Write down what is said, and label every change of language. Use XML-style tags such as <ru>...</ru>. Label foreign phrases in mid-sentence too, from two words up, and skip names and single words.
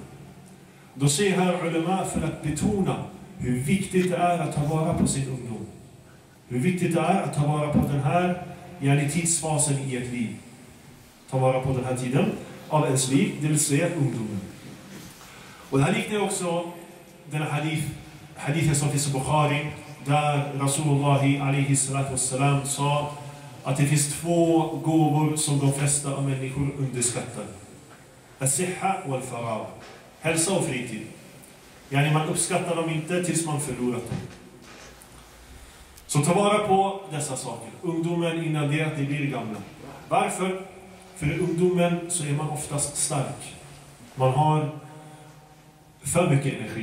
<sv>Då säger här ulema för att betona hur viktigt det är att ta vara på sin ungdom. Hur viktigt det är att ta vara på den här tidsfasen i ett liv. Ta vara på den här tiden av ens liv, det vill säga ungdomen. Och det här liknar också den hadithen som finns i Bukhari, där Rasulullah</sv> <ar>عليه الصلاة والسلام</ar> <sv>sa att det finns 2 gåvor som de flesta av människor underskattar.</sv> <ar>الصحة والفراغ.</ar> <sv>Hälsa och fritid. Man uppskattar dem inte tills man förlorat dem. Så ta vara på dessa saker. Ungdomen innan det att ni blir gamla. Varför? För i ungdomen så är man oftast stark. Man har för mycket energi.</sv>